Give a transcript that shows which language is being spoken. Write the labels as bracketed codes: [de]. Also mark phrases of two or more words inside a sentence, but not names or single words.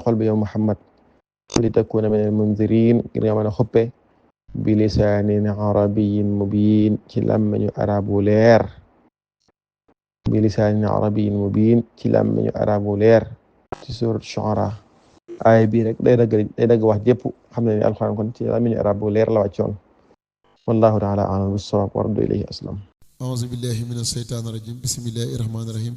[wo] xol bi yow muhammad [ar] لتكون من المنذرين [wo] ngir nga mën a xuppe [ar] بلسان عربي مبين [wo] ci làmmiñu arabu leer [ar] بلسان عربي مبين [wo] ci làmmiñu arabu leer ci surat shu'ara aaya bii rek day dagg wax jépp xam ne ni alxuraan kon ci làmmiñu arabu leer la wàccoon [ar] والله تعالى أعلم بالصواب والرد إليه أسلم أعوذ بالله من الشيطان الرجيم بسم الله الرحمن الرحيم